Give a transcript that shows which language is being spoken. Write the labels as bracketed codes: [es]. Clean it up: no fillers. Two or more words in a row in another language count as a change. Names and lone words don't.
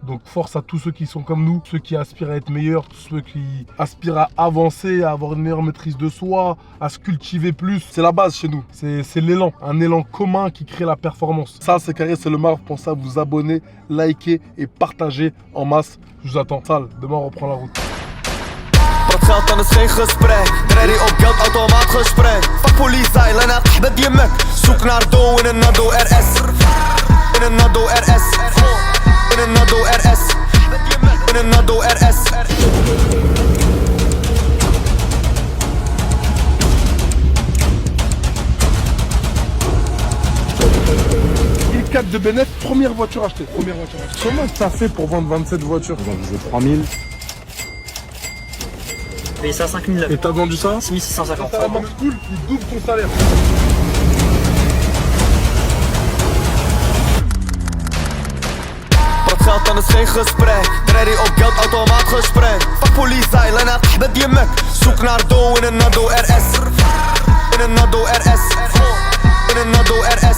[fr] Donc force à tous ceux qui sont comme nous, ceux qui aspirent à être meilleurs, ceux qui aspirent à avancer, à avoir une meilleure maîtrise de soi, à se cultiver plus. C'est la base chez nous. C'est l'élan, un élan commun qui crée la performance. Ça, c'est carré, c'est le Marve. Pensez à vous abonner, liker et partager en masse. Je vous attends. Sale, demain on reprend la route. [nl] Wat geld dan is geen gesprek. Ready op geld, automaat gesprek. Fuck politie, len uit met je mek. Zoek naar dough in een Nado RS. In een Nado RS. In een Nado RS. In een Nado RS. [fr] Il 4 de Bennett, première voiture achetée. Comment ça fait pour vendre 27 voitures? Je veux 3000. Payé ça 5009. Et t'as vendu ça? 6650. Ça va cool, il double ton salaire. [nl] Wat geld dan is geen gesprek. Ready op geld, automaat gesprek. Fuck politie, len uit met je mek. Zoek naar dough in een Nado RS. In een Nado RS. In een Nado RS.